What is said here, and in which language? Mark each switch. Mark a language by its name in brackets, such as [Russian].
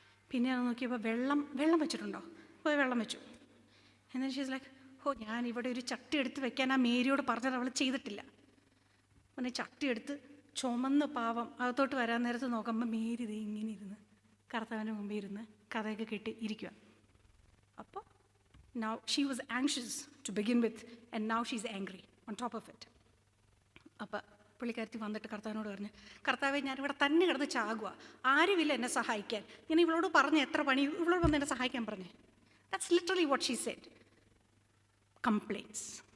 [Malayalam] പിന്നെ അത് നോക്കിയപ്പോൾ വെള്ളം വെച്ചിട്ടുണ്ടോ? പോയി വെള്ളം വെച്ചു. എന്നാൽ [English] she's like, [Malayalam] ഞാൻ ഇവിടെ ഒരു ചട്ടി എടുത്ത് വെക്കാൻ ആ മേരിയോട് പറഞ്ഞത് അവൾ ചെയ്തിട്ടില്ല. പിന്നെ ചട്ടി എടുത്ത് ചുമന്ന് പാവം അകത്തോട്ട് വരാൻ നേരത്ത് നോക്കുമ്പോൾ മേരി ഇത് ഇങ്ങനെ ഇരുന്ന് കർത്താവിൻ്റെ മുമ്പിൽ ഇരുന്ന് കഥയൊക്കെ കേട്ട് ഇരിക്കുക. [English] അപ്പോൾ now she was anxious to begin with and now she's angry on top of it. [Malayalam] അപ്പോൾ പുള്ളിക്കാരത്തി വന്നിട്ട് കർത്താവിനോട് പറഞ്ഞു, കർത്താവെ ഞാനിവിടെ തന്നെ കിടന്ന് ചാകുക, ആരുമില്ല എന്നെ സഹായിക്കാൻ, ഞാൻ ഇവളോട് പറഞ്ഞ് എത്ര പണി, ഇവളോട് വന്ന് എന്നെ സഹായിക്കാൻ പറഞ്ഞേ. [English] That's literally what she said. Compliance.